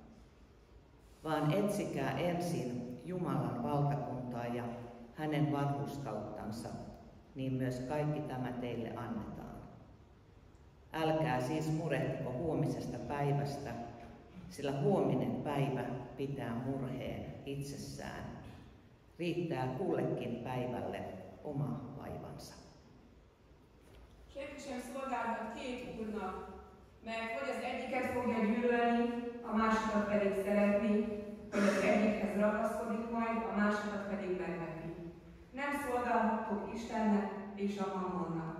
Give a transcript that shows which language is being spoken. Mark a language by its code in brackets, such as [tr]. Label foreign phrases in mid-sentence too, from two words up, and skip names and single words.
[fi] Vaan etsikää ensin Jumalan valtakuntaa ja hänen vanhurskauttansa, niin myös kaikki tämä teille annetaan. Älkää siis murehtiko huomisesta päivästä, sillä huominen päivä pitää murheen itsessään. Riittää kullekin päivälle oma vaivansa. [hu] Senki sem szolgálhat két úrnak, mert vagy az egyiket fogja gyűlölni, a másikat pedig szeretni, vagy az egyikhez ragaszkodik majd, a másikat pedig megveti. Nem szolgálhattok Istennek és a mammonnak.